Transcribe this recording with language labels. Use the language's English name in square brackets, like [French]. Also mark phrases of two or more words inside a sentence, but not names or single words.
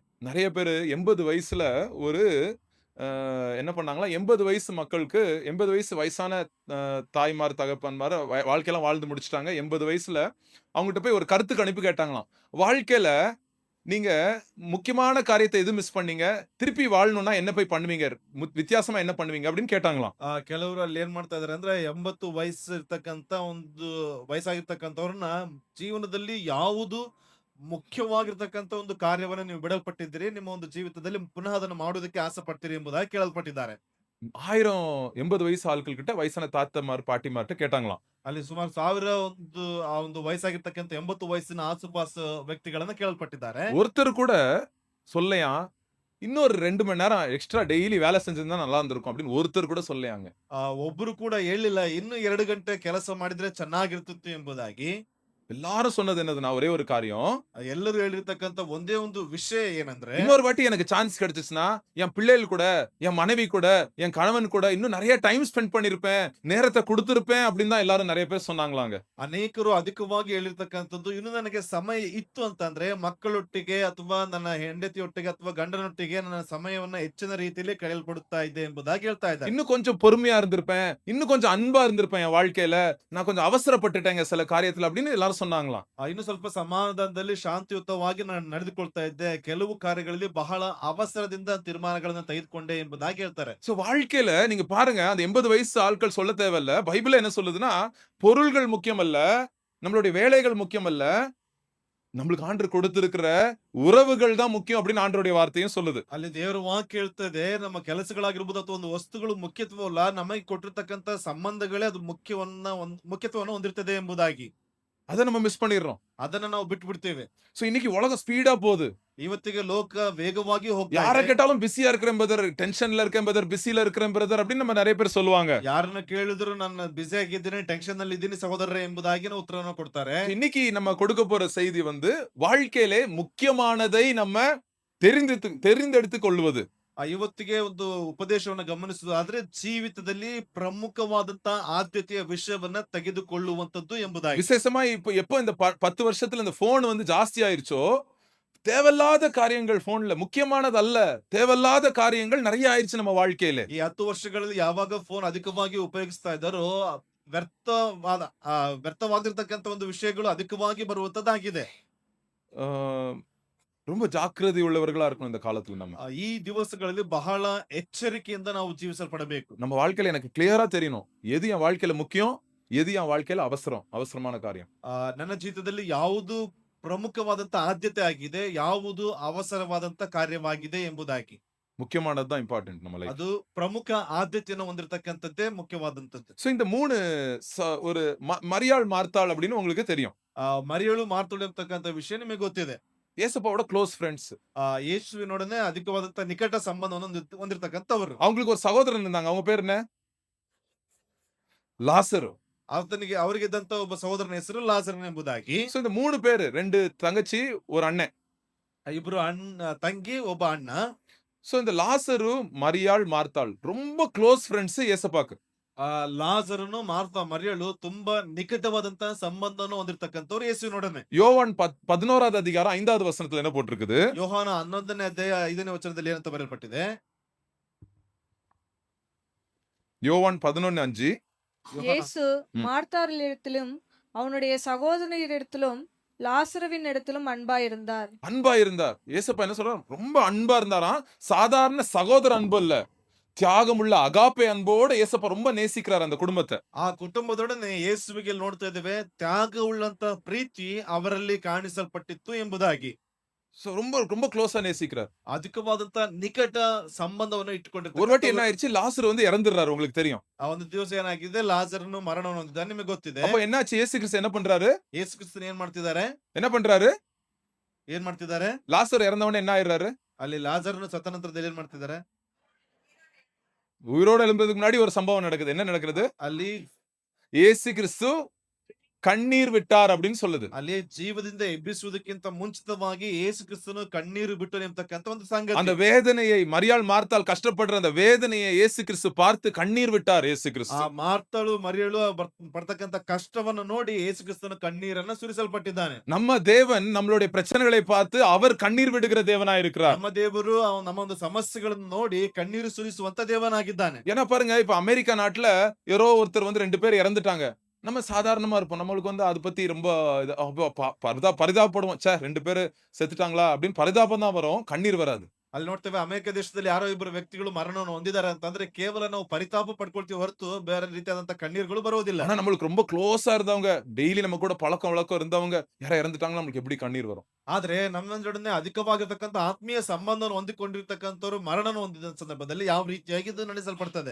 [Tamil] நிறைய பேரு 80 வயசுல ஒரு என்ன பண்ணாங்களா, 80 வயசு மக்களுக்கு, 80 வயசான தாய்மார் தகப்பன்மார் வாழ்க்கையெல்லாம் வாழ்ந்து முடிச்சுட்டாங்க. 80 வயசுல அவங்ககிட்ட போய் ஒரு கருத்து கணிப்பு கேட்டாங்களாம். வாழ்க்கையில நீங்க முக்கியமான காரியத்தை எது மிஸ் பண்ணீங்க, திருப்பி வாழணும்னா என்ன போய் பண்ணுவீங்க, வித்தியாசமா என்ன பண்ணுவீங்க அப்படின்னு கேட்டாங்களாம். [Kannada] ಕೆಲವರು ಅಲ್ಲಿ ಏನ್ ಮಾಡ್ತಾ ಇದಾರೆ ಅಂದ್ರೆ, 80 ವಯಸ್ಸು ಇರ್ತಕ್ಕಂತ ಒಂದು ವಯಸ್ಸಾಗಿರ್ತಕ್ಕಂಥವ್ರನ್ನ ಜೀವನದಲ್ಲಿ ಯಾವುದು ಮುಖ್ಯವಾಗಿರ್ತಕ್ಕಂಥ ಒಂದು ಕಾರ್ಯವನ್ನ ನೀವು ಬಿಡಲ್ಪಟ್ಟಿದ್ದೀರಿ, ನಿಮ್ಮ ಒಂದು ಜೀವಿತದಲ್ಲಿ ಪುನಃ ಅದನ್ನು ಮಾಡುವುದಕ್ಕೆ ಆಸೆ ಪಡ್ತೀರಿ ಎಂಬುದಾಗಿ ಕೇಳಲ್ಪಟ್ಟಿದ್ದಾರೆ. [Tamil] 80 வயசு ஆட்கள் கிட்ட, வயசான தாத்தமார் பாட்டிமார்ட்ட கேட்டாங்களாம். [Kannada] ಅಲ್ಲಿ ಸುಮಾರು 1000 ಒಂದು ವಯಸ್ಸಾಗಿರ್ತಕ್ಕಂಥ 80 ವಯಸ್ಸಿನ ಆಸುಪಾಸು ವ್ಯಕ್ತಿಗಳನ್ನ ಕೇಳಲ್ಪಟ್ಟಿದ್ದಾರೆ. [Tamil] ஒருத்தர் கூட சொல்லையா, இன்னொரு 2 மணி நேரம் [English] extra daily [Tamil] வேலை செஞ்சிருந்தா நல்லா இருந்திருக்கும் அப்படின்னு ஒருத்தர் கூட சொல்லையாங்க. [Kannada] ಒಬ್ಬರು ಕೂಡ ಹೇಳಿಲ್ಲ, ಇನ್ನು 2 ಗಂಟೆ ಕೆಲಸ ಮಾಡಿದ್ರೆ ಚೆನ್ನಾಗಿರ್ತಿತ್ತು ಎಂಬುದಾಗಿ. [Tamil] எல்லாரும் சொன்னது என்னதுன்னா, ஒரே ஒரு காரியம். [Kannada] ಎಲ್ಲರೂ ಹೇಳಿರ್ತಕ್ಕಂಥ ಒಂದೇ ಒಂದು ವಿಷಯ ಏನಂದ್ರೆ, [Tamil] இன்னொரு வாட்டி எனக்கு சான்ஸ் கிடைச்சுச்சுன்னா என் பிள்ளைகள் கூட, என் மனைவி கூட, என் கணவன் கூட இன்னும் நிறைய [English] time spend [Tamil] பண்ணிருப்பேன், நேரத்தை கொடுத்திருப்பேன் அப்படின்னு தான் எல்லாரும் நிறைய பேர் சொன்னாங்களாங்க. [Kannada] ಅನೇಕರು ಅಧಿಕವಾಗಿ ಹೇಳಿರ್ತಕ್ಕಂಥದ್ದು, ಇನ್ನು ನನಗೆ ಸಮಯ ಇತ್ತು ಅಂತಂದ್ರೆ ಮಕ್ಕಳೊಟ್ಟಿಗೆ ಅಥವಾ ನನ್ನ ಹೆಂಡತಿಯೊಟ್ಟಿಗೆ ಅಥವಾ ಗಂಡನೊಟ್ಟಿಗೆ ನನ್ನ ಸಮಯವನ್ನ ಹೆಚ್ಚಿನ ರೀತಿಯಲ್ಲಿ ಕಳೆಯಲ್ಪಡುತ್ತಾ ಇದೆ ಎಂಬುದಾಗಿ ಹೇಳ್ತಾ ಇದ್ದಾರೆ. [Tamil] இன்னும் கொஞ்சம் பொறுமையா இருந்திருப்பேன், இன்னும் கொஞ்சம் அன்பா இருந்திருப்பேன், என் வாழ்க்கையில நான் கொஞ்சம் அவசரப்பட்டுட்டேங்க சில காரியத்துல அப்படின்னு எல்லாரும் சொன்னாங்களாம். [Kannada] ಇನ್ನು ಸ್ವಲ್ಪ ಸಮಾಧಾನದಲ್ಲಿ ಶಾಂತಿಯುತವಾಗಿ ನಾನು ನಡೆದುಕೊಳ್ತಾ ಇದ್ದೆ. ಕೆಲವು ಕಾರ್ಯಗಳಲ್ಲಿ ಬಹಳ ಅವಸರದಿಂದ ತೀರ್ಮಾನಗಳನ್ನ ತೆಗೆದುಕೊಂಡೆ ಎಂಬುದಾಗಿ ಹೇಳ್ತಾರೆ. [Tamil] சோ வாழ்க்கையில நீங்க பாருங்க, அந்த 80 வயசு ஆட்கள் சொல்ல தேவையில்ல. பைபிள் என்ன சொல்லுதுன்னா, பொருள்கள் முக்கியம் அல்ல, நம்மளுடைய வேலைகள் முக்கியம் அல்ல, நம்மளுக்கு ஆண்டவர் கொடுத்திருக்கிற உறவுகள் தான் முக்கியம் அப்படின்னு ஆண்டவருடைய வார்த்தையும் சொல்லுது. [Kannada] ಅಲ್ಲಿ ದೇವರ ವಾಕ್ಯ ಹೇಳ್ತದೆ, ನಮ್ಮ ಕೆಲಸಗಳಾಗಿರ್ಬೋದು ಅಥವಾ ಒಂದು ವಸ್ತುಗಳು ಮುಖ್ಯತ್ವವಲ್ಲ, ನಮಗೆ ಕೊಟ್ಟಿರ್ತಕ್ಕಂತ ಸಂಬಂಧಗಳೇ ಅದು ಮುಖ್ಯತ್ವವನ್ನು ಹೊಂದಿರ್ತದೆ ಎಂಬುದಾಗಿ. [Tamil] அத நம்ம மிஸ் பண்ணிடுறோம். [Kannada] ಅದನ್ನ ನಾವು ಬಿಟ್ಟು ಬಿಡ್ತೇವೆ. [Tamil] சோ இன்னைக்கு உலகம் ஸ்பீடா போகுது. [Kannada] ಇವತ್ತಿಗೆ ಲೋಕ ವೇಗವಾಗಿ ಹೋಗ್ತಾ [Tamil] யார [Kannada] ಇದೆ. [Tamil] கேட்டாலும் பிஸியா இருக்கிறேன் பிரதர், டென்ஷன்ல இருக்கேன் பிரதர், பிஸில இருக்கிறேன் பிரதர் அப்படின்னு நம்ம நிறைய பேர் சொல்லுவாங்க. [Kannada] ಯಾರನ್ನ ಕೇಳಿದ್ರು ನಾನು ಬಿಸಿ ಆಗಿದ್ದೀನಿ, ಟೆನ್ಷನ್ ನಲ್ಲಿ ಇದ್ದೀನಿ ಸಹೋದರರೇ ಎಂಬುದಾಗಿ ಉತ್ತರವನ್ನು ಕೊಡ್ತಾರೆ. [Tamil] இன்னைக்கு நம்ம கொடுக்க போற செய்தி வந்து வாழ்க்கையிலே முக்கியமானதை நம்ம தெரிந்தெடுத்துக் கொள்வது. [Kannada] ಇವತ್ತಿಗೆ ಒಂದು ಉಪದೇಶವನ್ನ ಗಮನಿಸುವುದಾದ್ರೆ ಜೀವಿತದಲ್ಲಿ ಪ್ರಮುಖವಾದಂತ ಆದ್ಯತೆಯ ವಿಷಯವನ್ನ ತೆಗೆದುಕೊಳ್ಳುವಂತದ್ದು ಎಂಬುದಾಗಿ. [Tamil] விசேஷமா இப்ப எப்போ இந்த 10 வருஷத்துல இந்த போன் வந்து ஜாஸ்தி ஆயிருச்சோ, தேவையில்லாத காரியங்கள் போன்ல முக்கியமானது அல்ல, தேவையில்லாத காரியங்கள் நிறைய ஆயிருச்சு நம்ம வாழ்க்கையில. [Kannada] ಈ 10 ವರ್ಷಗಳಲ್ಲಿ ಯಾವಾಗ ಫೋನ್ ಅಧಿಕವಾಗಿ ಉಪಯೋಗಿಸ್ತಾ ಇದ್ದಾರೋ ವ್ಯರ್ಥವಾದ ವ್ಯರ್ಥವಾಗಿರ್ತಕ್ಕಂತ ಒಂದು ವಿಷಯಗಳು ಅಧಿಕವಾಗಿ ಬರುವಂತದ್ದಾಗಿದೆ. [Tamil] ஆ, ரொம்ப ஜாக்கிரதை உள்ளவர்களா இருக்கணும் இந்த காலத்துல நம்ம. [Kannada] ಈ ದಿವಸಗಳಲ್ಲಿ ಬಹಳ ಎಚ್ಚರಿಕೆಯಿಂದ ನಾವು ಜೀವಿಸಲ್ಪಡಬೇಕು. [Tamil] நம்ம வாழ்க்கையில எனக்கு கிளியரா தெரியணும், எது என் வாழ்க்கையில முக்கியம், எது என் வாழ்க்கையில அவசரமான காரியம். [Kannada] ನನ್ನ ಜೀವಿತದಲ್ಲಿ ಯಾವುದು ಪ್ರಮುಖವಾದಂತ ಆದ್ಯತೆ ಆಗಿದೆ, ಯಾವುದು ಅವಸರವಾದಂತ ಕಾರ್ಯವಾಗಿದೆ ಎಂಬುದಾಗಿ. [Tamil] முக்கியமானது தான் இம்பார்ட்டன்ட் நம்ம லைஃப். [Kannada] ಅದು ಪ್ರಮುಖ ಆದ್ಯತೆಯನ್ನು ಹೊಂದಿರತಕ್ಕಂಥದ್ದೇ ಮುಖ್ಯವಾದಂತದ್ದು. [Tamil] சோ இந்த 3 ஒரு மரியாள் மார்த்தாள் அப்படின்னு உங்களுக்கு தெரியும். [Kannada] ಮರಿಯಳು ಮಾರ್ತಳು ಎಂಬತಕ್ಕಂತ ವಿಷಯ ನಿಮಗೆ ಗೊತ್ತಿದೆ. [Tamil] ஏசப்பாவோட [English] close friends. [Kannada] ಯೇಸುವಿನೊಡನೆ ಅಧಿಕವಾದಂತ ನಿಕಟ ಸಂಬಂಧವನ್ನು ಹೊಂದಿರತಕ್ಕಂತವರು. [Tamil] அவங்களுக்கு ஒரு சகோதரன் இருந்தாங்க. அவங்க பேர் என்ன? லாசரு. [Kannada] ಅವರಿಗೆ ಇದ್ದಂತ ಒಬ್ಬ ಸಹೋದರನ ಹೆಸರು ಲಾಜರನ್ ಎಂಬುದಾಗಿ. [Tamil] சோ இந்த 3 பேரு, 2 தங்கச்சி, ஒரு அண்ணன். [Kannada] ಇಬ್ರು ತಂಗಿ, ಒಬ್ಬ ಅಣ್ಣ. [Tamil] சோ இந்த லாசரு, மரியாள், மார்த்தாள் ரொம்ப [English] close friends [Tamil] ஏசப்பாக்கு. [Kannada] ಲಾಜರನು ಮಾರ್ತಾ ಮರಿಯಳು ತುಂಬಾ ನಿಕಟವಾದಂತ ಸಂಬಂಧವನ್ನು ಹೊಂದಿರತಕ್ಕಂತವ್ರು ಯೇಸುವಿನೊಡನೆ. [Tamil] யோவான் 11வது அதிகாரம் 5வது வசனத்துல என்ன போட்டிருக்குது? [Kannada] ಯೋಹಾನ 11ನೇ ಅಧ್ಯಾಯ 5ನೇ ವಚನದಲ್ಲಿ ಏನಂತ ಬರೆಯಲ್ಪಟ್ಟಿದೆ? [Tamil] யோவான் 11:5. இயேசு ம். மார்த்தாளிடத்திலும் அவனுடைய சகோதரரிடத்திலும் லாசருவின் இடத்திலும் அன்பாயிருந்தார். அன்பா இருந்தார். ஏசப்பா என்ன சொல்றார்? ரொம்ப அன்பா இருந்தாராம். சாதாரண சகோதர அன்பு இல்ல, தியாகமுள்ள அகாப்பே அன்போட ஏசப்பா ரொம்ப நேசிக்கிறார் அந்த குடும்பத்தை. [Kannada] ಆ ಕುಟುಂಬದೊಡನೆ ಯೇಸುವಿಗೆ ನೋಡ್ತಾ ಇದ್ದೇವೆ, ತ್ಯಾಗ ಉಳ್ಳಂತ ಪ್ರೀತಿ ಅವರಲ್ಲಿ ಕಾಣಿಸಲ್ಪಟ್ಟಿತ್ತು ಎಂಬುದಾಗಿ. [Tamil] சோ ரொம்ப ரொம்ப க்ளோஸா நேசிக்கிறார். [Kannada] ಅಧಿಕವಾದಂತ ನಿಕಟ ಸಂಬಂಧವನ್ನು [Tamil] ஒரு வாட்டி [Kannada] ಇಟ್ಟುಕೊಂಡಿರ್ತಾರೆ. [Tamil] என்ன ஆயிருச்சு? லாசரு வந்து இறந்துடுறாரு, உங்களுக்கு தெரியும். [Kannada] ಆ ಒಂದು ದಿವಸ ಏನಾಗಿದೆ, ಲಾಜರನು ಮರಣವನ್ನು ಹೊಂದಿದ್ದಾನೆ, ನಿಮಗೆ ಗೊತ್ತಿದೆ. [Tamil] அப்ப என்னாச்சு? இயேசு கிறிஸ்து என்ன பண்றாரு? [Kannada] ಯೇಸು ಕ್ರಿಸ್ತನು [Tamil] என்ன பண்றாரு? [Kannada] ಏನ್ ಮಾಡ್ತಿದ್ದಾರೆ? [Tamil] லாசரு இறந்தவனே என்ன ஆயிடுறாரு? [Kannada] ಅಲ್ಲಿ ಲಾಜರನು ಸತ್ತ ನಂತರದಲ್ಲಿ ಏನ್ ಮಾಡ್ತಿದ್ದಾರೆ? [Tamil] உயிரோட எழும்புறதுக்கு முன்னாடி ஒரு சம்பவம் நடக்குது. என்ன நடக்குது? [Kannada] ಅಲ್ಲಿ [Tamil] இயேசு கிறிஸ்து கண்ணீர் விட்டார் அப்படின்னு சொல்லுது. [Kannada] ಅಲ್ಲಿ ಜೀವದಿಂದ ಎಬ್ಬಿಸುವುದಕ್ಕಿಂತ ಮುಂಚಿತವಾಗಿ ಯೇಸು ಕ್ರಿಸ್ತನು ಕಣ್ಣೀರು ಬಿಟ್ಟನು ಎಂಬತಕ್ಕಂತ ಒಂದು [Tamil] அந்த [Kannada] ಸಂಗತಿ. [Tamil] வேதனையை, மரியாள் மார்த்தாள் கஷ்டப்படுற அந்த வேதனையை இயேசு கிறிஸ்து பார்த்து கண்ணீர் விட்டார். இயேசு [Kannada] ಆ [Tamil] கிறிஸ்து [Kannada] ಮಾರ್ತಳು ಮರಿಯಳು ಪಡ್ತಕ್ಕಂತ ಕಷ್ಟವನ್ನು ನೋಡಿ ಯೇಸು ಕ್ರಿಸ್ತನು ಕಣ್ಣೀರನ್ನ ಸುರಿಸಲ್ಪಟ್ಟಿದ್ದಾನೆ. [Tamil] நம்ம தேவன் நம்மளுடைய பிரச்சனைகளை பார்த்து அவர் கண்ணீர் விடுகிற தேவனாய் இருக்கிறார். [Kannada] ನಮ್ಮ ದೇವರು ನಮ್ಮ ಒಂದು ಸಮಸ್ಯೆಗಳನ್ನು ನೋಡಿ ಕಣ್ಣೀರು ಸುರಿಸುವಂತ ದೇವನಾಗಿದ್ದಾನೆ. [Tamil] ஏன்னா பாருங்க, இப்ப அமெரிக்கா நாட்டுல யாரோ ஒருத்தர் வந்து 2 பேர் இறந்துட்டாங்க. நம்ம சாதாரணமா இருப்போம். நம்மளுக்கு வந்து அதை பத்தி ரொம்ப பரிதாபப்படுவோம். 2 பேரு செத்துட்டாங்களா அப்படின்னு பரிதாபம் தான் வரும், கண்ணீர் வராது. [Kannada] ಅಲ್ಲಿ ನೋಡ್ತೇವೆ, ಅಮೆರಿಕ ದೇಶದಲ್ಲಿ ಯಾರೋ ಇಬ್ಬರು ವ್ಯಕ್ತಿಗಳು ಮರಣವನ್ನು ಹೊಂದಿದ್ದಾರೆ ಅಂತಂದ್ರೆ ಕೇವಲ ನಾವು ಪರಿತಾಪ ಪಡ್ಕೊಳ್ತೀವಿ ಹೊರತು ಬೇರೆ ರೀತಿಯಾದಂತ ಕಣ್ಣೀರುಗಳು ಬರೋದಿಲ್ಲ. [Tamil] ஆனா நம்மளுக்கு ரொம்ப க்ளோஸா இருந்தவங்க, டெய்லி நம்ம கூட பழக்கம் வழக்கம் இருந்தவங்க யாரா இறந்துட்டாங்களா, நம்மளுக்கு எப்படி கண்ணீர் வரும்? [Kannada] ಆದ್ರೆ ನಮ್ಮ ಜೊಡನೆ ಅಧಿಕವಾಗಿರ್ತಕ್ಕಂಥ ಆತ್ಮೀಯ ಸಂಬಂಧವನ್ನು ಹೊಂದಿಕೊಂಡಿರ್ತಕ್ಕಂಥವ್ರು ಮರಣವನ್ನು ಹೊಂದಿದ ಸಂದರ್ಭದಲ್ಲಿ ಯಾವ ರೀತಿಯಾಗಿ ಇದು ನಡೆಸಲ್ಪಡ್ತದೆ?